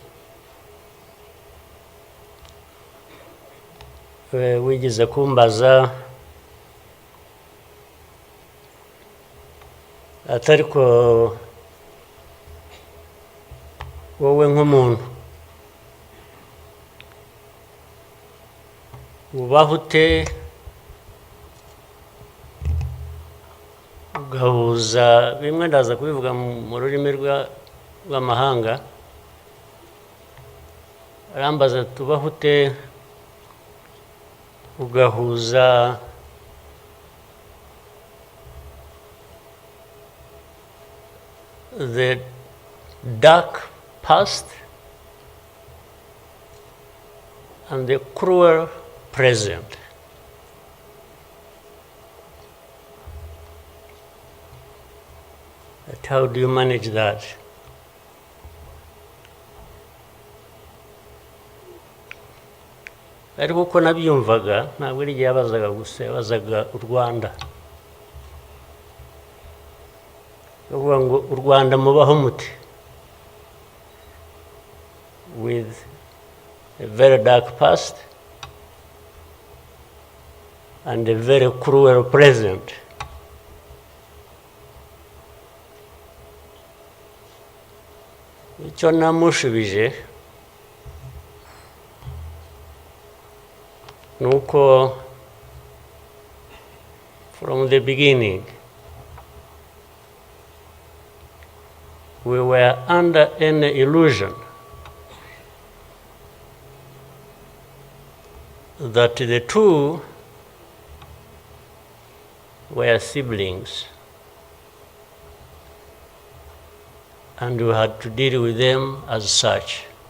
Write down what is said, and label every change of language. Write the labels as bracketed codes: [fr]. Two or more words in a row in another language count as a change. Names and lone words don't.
[rw] wigeze kumbaza atari ko wowe nk'umuntu ubaho ute ugahuza bimwe, ndaza kubivuga mu rurimi rw'amahanga. Arambaza tubaho ute ugahuza [en] the dark past and the cruel present. But how do you manage that? [rw] Ariko uko nabyumvaga ntabwo ari igihe yabazaga gusa, yabazaga u Rwanda. Bavuga ngo u Rwanda mubaho muti, [en] with a very dark past and a very cruel present. [rw] Icyo namushubije nuko [en] from the beginning we were under an illusion that the two were siblings and we had to deal with them as such.